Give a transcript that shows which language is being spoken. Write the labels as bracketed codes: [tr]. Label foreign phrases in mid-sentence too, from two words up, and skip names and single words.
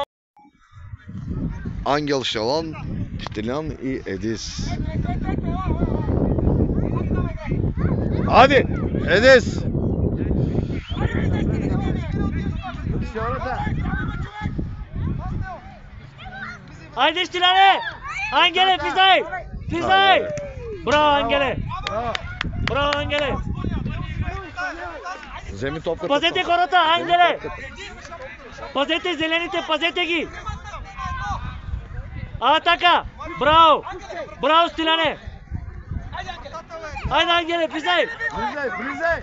[bg] Angel Şalan, Stilan i Edis. Hadi Edis. Вижте хората! Айде Стиляне! Ангеле, влизай! Влизай! Браво Ангеле! Браво Ангеле! Вземи топката. Пазете хората, Ангеле! Пазете зелените, пазете ги! Атака! Браво! Браво, Стиляне! Айде, Ангеле, влизай! Влизай, влизай!